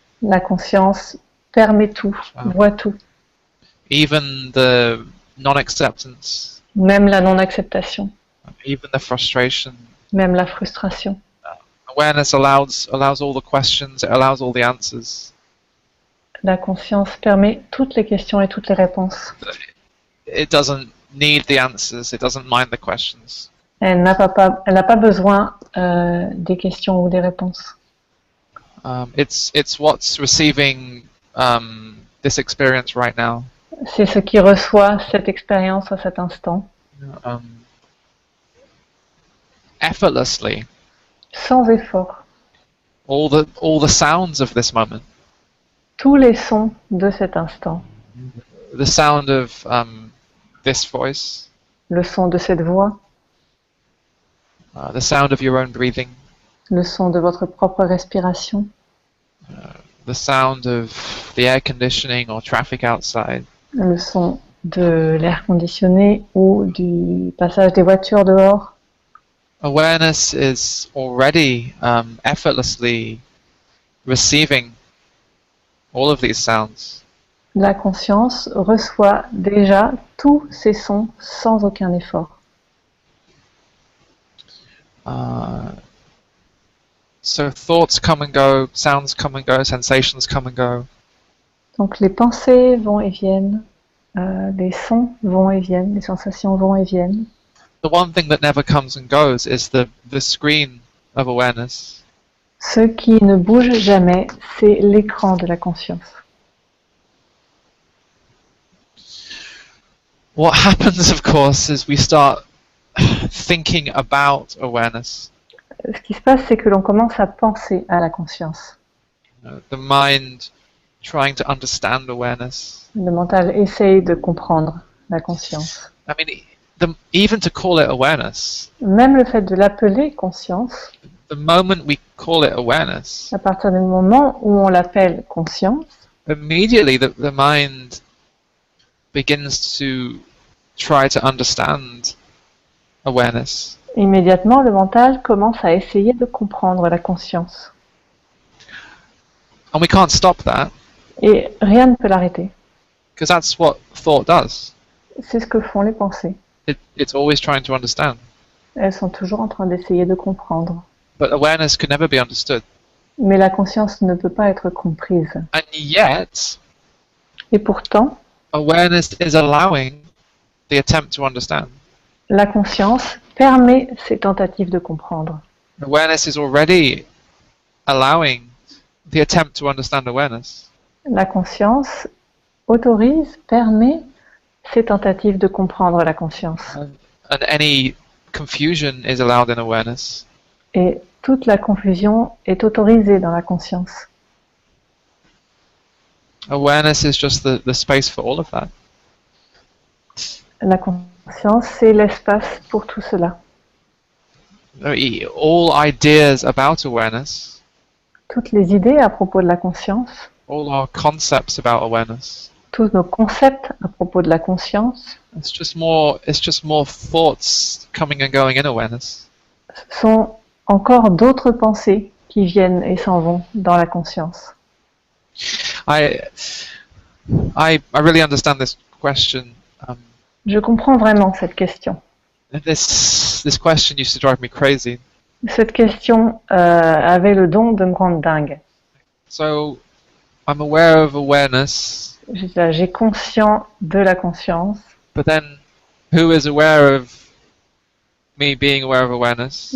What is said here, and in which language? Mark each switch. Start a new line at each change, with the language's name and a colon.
French: La conscience permet tout, voit tout,
English: even the non-acceptance,
French: même la non-acceptation,
English: even the frustration.
French: même la frustration.
English: Awareness allows all the questions, it allows all the answers.
French: La conscience permet toutes les questions et toutes les réponses.
English: It doesn't need the answers, it doesn't mind the questions.
French: Elle n'a pas besoin des questions ou des réponses.
English: It's what's receiving this experience right now.
French: C'est ce qui reçoit cette expérience à cet instant,
English: Effortlessly.
French: sans effort.
English: All the sounds of this moment.
French: Tous les sons de cet instant.
English: The sound of this voice.
French: Le son de cette voix.
English: The sound of your own breathing.
French: Le son de votre propre respiration.
English: The sound of the air conditioning or traffic outside.
French: Le son de l'air conditionné ou du passage des voitures dehors.
English: Awareness is already effortlessly receiving all of these sounds.
French: La conscience reçoit déjà tous ces sons sans aucun effort.
English: So thoughts come and go, sounds come and go, sensations come and go.
French: Donc les pensées vont et viennent, les sons vont et viennent, les sensations vont et viennent.
English: The one thing that never comes and goes is the screen of awareness.
French: Ce qui ne bouge jamais, c'est l'écran de la conscience.
English: What happens, of course, is we start thinking about awareness.
French: Ce qui se passe, c'est que l'on commence à penser à la conscience.
English: The mind trying to understand awareness.
French: Le mental essaye de comprendre la conscience.
English: I mean, even to call it awareness,
French: Même le fait de l'appeler conscience,
English: the moment we call it awareness,
French: à partir du moment où on l'appelle conscience,
English: immediately the mind begins to try to understand awareness.
French: immédiatement le mental commence à essayer de comprendre la conscience.
English: And we can't stop that,
French: Et rien ne peut l'arrêter.
English: because that's what thought does.
French: C'est ce que font les pensées.
English: It's always trying to understand.
French: Elles sont toujours en train d'essayer de comprendre.
English: But awareness could never be understood.
French: Mais la conscience ne peut pas être comprise.
English: And yet,
French: Et pourtant,
English: awareness is allowing the attempt to understand.
French: la conscience permet ces tentatives de comprendre.
English: Awareness is already allowing the attempt to understand awareness.
French: La conscience autorise, permet ces tentatives de comprendre la conscience.
English: And any confusion is allowed in awareness.
French: Et toute la confusion est autorisée dans la conscience.
English: Awareness is just the space for all of that.
French: La conscience, c'est l'espace pour tout cela.
English: All ideas about awareness,
French: Toutes les idées à propos de la conscience,
English: all our concepts about awareness,
French: tous nos concepts à propos de la conscience
English: it's just more thoughts coming and going in awareness.
French: sont encore d'autres pensées qui viennent et s'en vont dans la conscience.
English: I really understand this question.
French: Je comprends vraiment cette question.
English: This question used to drive me crazy.
French: Cette question avait le don de me rendre dingue.
English: So I'm aware of awareness,
French: J'ai conscient de la conscience,
English: but then who is aware of me being aware of awareness?